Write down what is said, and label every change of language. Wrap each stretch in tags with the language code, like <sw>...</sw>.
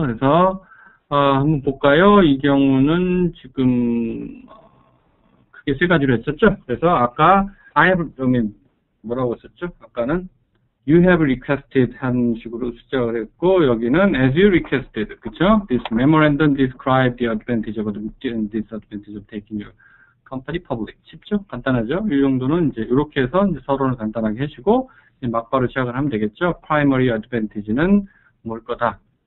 <ko>그래서 한번 볼까요? 이 경우는 지금 크게 세 가지로 했었죠. 그래서 아까</ko> <en>I have</en> <ko>뭐라고 했었죠? 아까는</ko> <en>you have requested</en> <ko>한 식으로 수정을 했고 여기는</ko> <en>as you requested</en> <ko>그쵸?</ko> <en>This memorandum describes the advantage and disadvantage of taking your company public.</en> <ko>쉽죠? 간단하죠? 이 정도는 이제 이렇게 해서 이제 서론을 간단하게 해주고 이제 막바로 시작을 하면 되겠죠?</ko> <en>primary advantage</en> <ko>는 뭘 거다?</ko>